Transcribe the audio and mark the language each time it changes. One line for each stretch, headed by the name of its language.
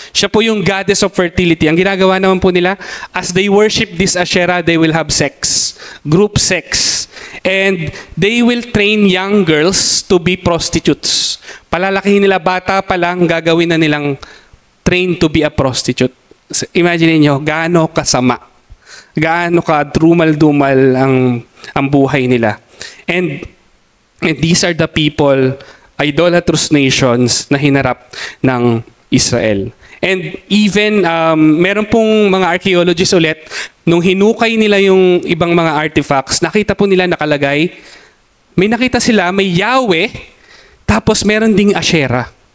Filipino: Siya po yung
English: goddess of fertility.
Filipino: Ang ginagawa naman po nila,
English: as they worship this Asherah, they will have sex, group sex. And they will train young girls to be prostitutes.
Filipino: Palalakihin nila bata pa lang, gagawin na nilang train to be a prostitute. Imagine niyo, gaano kasama, gaano ka drumal-dumal ang buhay nila.
English: And these are the people, idolatrous nations
Filipino: na hinarap ng Israel. And even, meron pong mga archaeologists ulit, nung hinukay nila yung ibang mga artifacts, nakita po nila nakalagay, may nakita sila, may Yahweh, tapos meron ding Asherah.